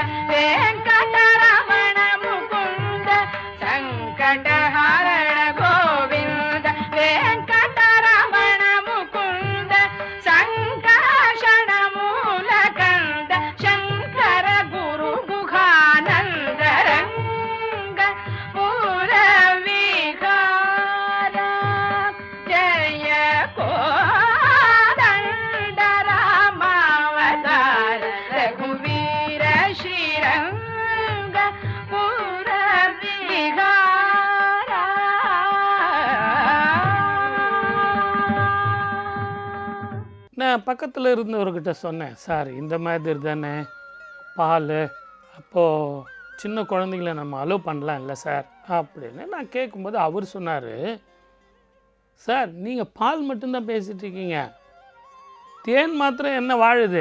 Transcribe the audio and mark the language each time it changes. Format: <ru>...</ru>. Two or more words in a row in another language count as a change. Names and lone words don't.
<kn>ವೆಂಕಟರಮಣ ಮುಕುಂದ ಸಂಕಟ ಹರಣ ಗೋವಿಂದ ವೆಂಕಟರಮಣ ಮುಕುಂದ ಸಂಕರ್ಷಣ ಮೂಲ ಕಂದ ಶಂಕರ ಗುರು ಗುಹಾನಂದ ರಂಗ ಮೂಲ ವಿಹಾರ ಜಯ ಕೋದಂಡ ರಾಮಾವತಾರ ರಘುವೀರ ಶ್ರೀರಂಗ ಮೂಲ விஹார.</kn> <ta>நான் பக்கத்தில் இருந்தவர்கிட்ட சொன்னேன், சார் இந்த மாதிரி தானே பால், அப்போது சின்ன குழந்தைங்கள நம்ம அலோவ் பண்ணலாம் இல்லை சார் அப்படின்னு நான் கேட்கும்போது அவர் சொன்னார், சார் நீங்கள் பால் மட்டும்தான் பேசிகிட்டு இருக்கீங்க, தேன் மாத்திரம் என்ன வாழுது?</ta>